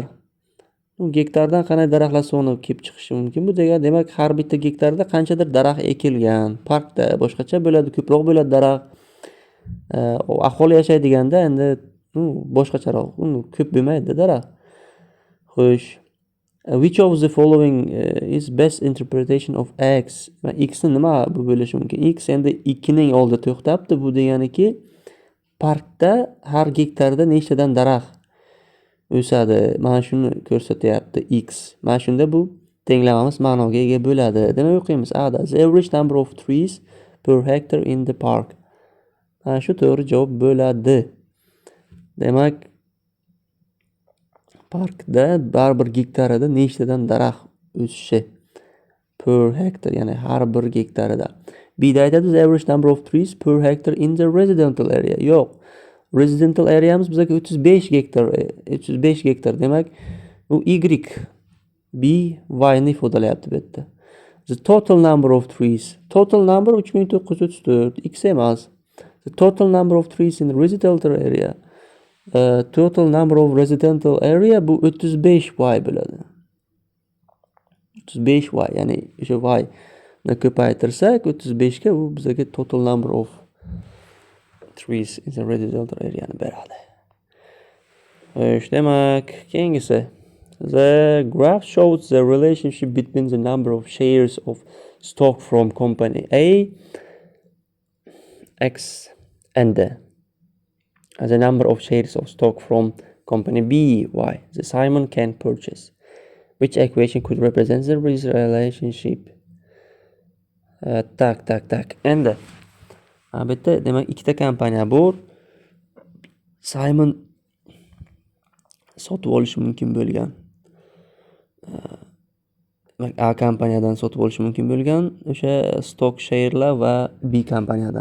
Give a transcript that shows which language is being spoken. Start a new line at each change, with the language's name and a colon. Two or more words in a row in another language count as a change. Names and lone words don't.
Uzbek: Bu gektardan qanday daraxtlar soni kelib chiqishi mumkin? Bu demak har bitta gektarda qanchadir daraxt ekilgan. Parkda boshqacha bo'ladi, ko'proq bo'ladi daraxt. Aholi yashaydiganda endi boshqacharoq, ko'p bo'lmaydi daraxt. Xo'sh,
English: which of the following is best interpretation of x?
Uzbek: X ni nima bu bo'lishi mumkin? X endi 2 ning oldida to'xtabdi. Bu deganiki parkda har gektarda nechtadan daraxt o'sadi? Mana shuni ko'rsatyapti x. Mana shunda bu tenglamamiz ma'noga ega bo'ladi. Demak o'qiymiz.
English: A da the average number of trees per hectare in the park.
Uzbek: Mana shu to'g'ri javob bo'ladi. Demak parkda baribir gektarida nechtadan daraxt o'sishi
English: per hectare,
Uzbek: ya'ni har bir gektarida. B'da aytadi
English: the average number of trees per hectare in the residential area.
Uzbek: Yo'q.
English: Residential areamiz
Uzbek: bizga 35 gektar, 35 gektar. Demak, bu y, b, y ni ifodalayapti bu yerda.
English: The total number of trees. Total number
Uzbek: 3934, x emas.
English: The total number of trees in the residential area. Total number of residential area
Uzbek: bu 35y bo'ladi. 35y, ya'ni o'sha y ni ko'paytirsak 35 ga, bu bizga
English: total number of trees in the residential area
Uzbek: ni beradi. Demak, keyingisi.
English: The graph shows the relationship between the number of shares of stock from company A, X, and the number of shares of stock from company B, Y. The Simon can purchase. Which equation could represent the relationship?
Uzbek: Tak. Endi bu yerda demak ikkita kompaniya bor. Simon sotib olishi mumkin bo'lgan. A kompaniyadan sotib olishi mumkin bo'lgan o'sha
English: stock sharelar
Uzbek: va B kompaniyadan.